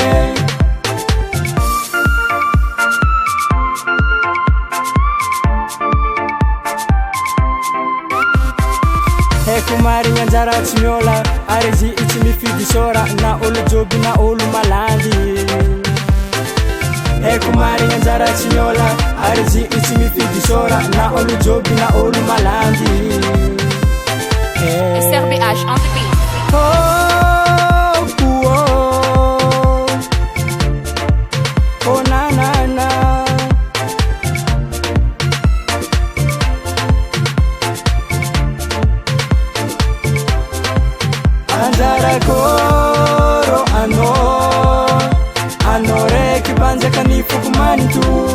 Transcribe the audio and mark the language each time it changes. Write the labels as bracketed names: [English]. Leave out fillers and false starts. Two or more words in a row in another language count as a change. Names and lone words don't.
[Malagasy] Haiko marigny anjara tsy miôla ary izy tsy mifidy sôra na olo joby na olo malandy. Haiko marigny anjara tsy miôla ary izy tsy mifidy sôra na olo joby na olo malandy. [English] SRBH on the beat. Oh na na na. [Malagasy] Anjarakôrô anao raiky mpanjaka ny foko manito.